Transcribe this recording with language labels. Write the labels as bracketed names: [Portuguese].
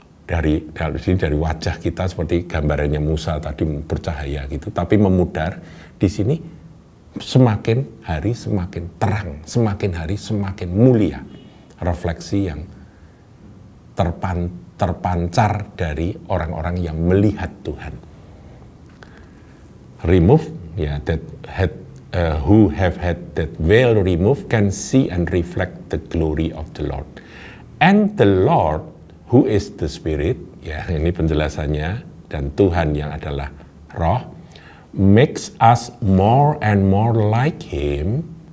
[Indonesian] Dari wajah kita seperti gambarannya Musa tadi bercahaya gitu, tapi memudar. Di sini semakin hari semakin terang, semakin hari semakin mulia. Refleksi yang terpancar dari orang-orang yang melihat Tuhan. [English] Remove, ya, that had who have had that veil removed can see and reflect the glory of the Lord. And the Lord, who is the Spirit, [Indonesian] ya ini penjelasannya, dan Tuhan yang adalah Roh, [English] makes us more and more like Him.